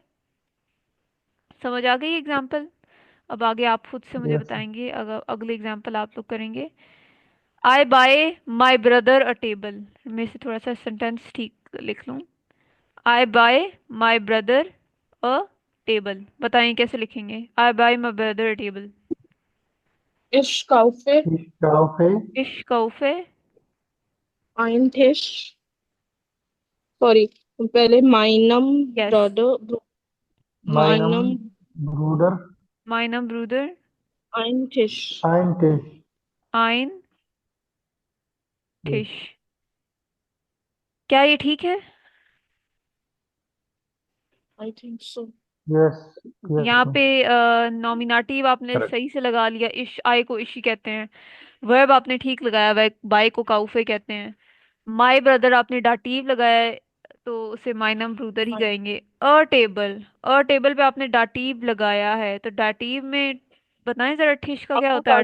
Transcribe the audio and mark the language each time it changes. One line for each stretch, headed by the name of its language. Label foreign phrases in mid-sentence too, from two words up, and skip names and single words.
Hindi: समझ आ गई एग्जाम्पल। अब आगे आप खुद से मुझे
English: यस।
Hindi: बताएंगे, अगर अगले एग्जाम्पल आप लोग करेंगे।
English: I buy my brother a table,
Hindi: मैं से थोड़ा सा सेंटेंस ठीक लिख लूं।
English: I buy my brother a table,
Hindi: बताएं कैसे लिखेंगे,
English: I buy my brother a table.
German: Ich kaufe Ich kaufe। Ich kaufe, ein Tisch. Sorry. पहले meinem
English: यस, brother.
German: meinem Meinem Bruder meinem Bruder ein Tisch. ein Tisch। आइन
English: Yes।
Hindi: टिश, क्या ये ठीक है।
English: I think so. Yes. Yes
Hindi: यहाँ
English: मैम।
Hindi: पे नॉमिनेटिव आपने
English: Correct.
Hindi: सही से लगा लिया, इश आई को इशी कहते हैं। वर्ब आपने ठीक लगाया, बाय को काउफे कहते हैं।
English: my brother
Hindi: आपने डाटिव लगाया है, तो उसे
German: meinem Bruder
Hindi: ही कहेंगे।
English: a table
Hindi: पे आपने डाटिव लगाया है, तो डाटिव में बताएं जरा ठिश का क्या होता है